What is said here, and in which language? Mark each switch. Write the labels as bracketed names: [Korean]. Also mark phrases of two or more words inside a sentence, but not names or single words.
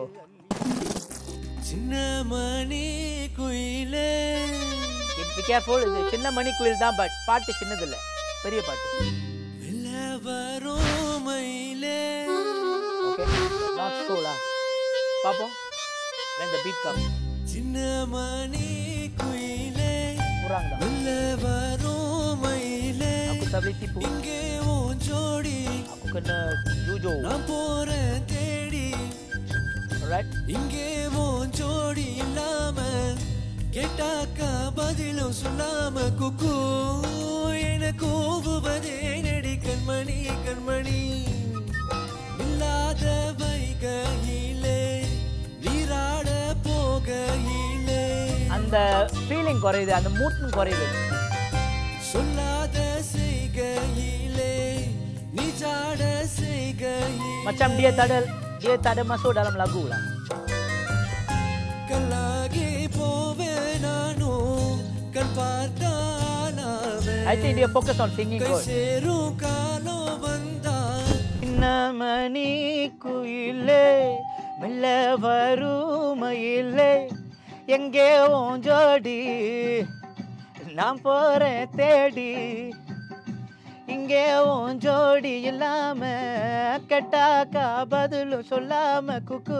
[Tamil] சின்ன மணி குயிலே. [English] Be careful. [Tamil] இது சின்ன மணி குயில் தான், பட் பாட்டு சின்னதில்லை, பெரிய பாட்டு. [English] பாப்போம் when the beat comes. [Tamil] சின்ன மணி குயிலே புறாங்க மெல்ல வரும் மயிலே, [Malay] aku sabli tipu [Tamil] இங்கே உன் ஜோடி [Malay] aku kena jujur [Tamil] நான் போறேன் தேடி, ரைட் இங்கே உன் ஜோடி இல்லாம கேட்டாக்கா பதிலும் சொல்லாம குக்கு என கூவுவதே நடி கண்மணி கண்மணி இல்லாத வைகையிலே நீராட போகையிலே அந்த ஃபீலிங் குறையுது, அந்த மூட்டும் குறையுது. சொல்லாத செய்கையிலே நீ ஜாட செய்கையிலே [Malay] Macam dia tak ada masuk dalam lagu lah. [Tamil] கல்லாகி போவே நானும் கண் பார்த்தானாவே [English] I think dia focus on singing [Tamil] கை good. சேரும் காலம் வந்தா மணி குயிலே மெல்ல வருமையிலே எங்கே உன் ஜோடி நான் போறேன் தேடி இங்கே உன் ஜோடி இல்லாம கெட்டாக்கா பதிலும் சொல்லாம குக்கு.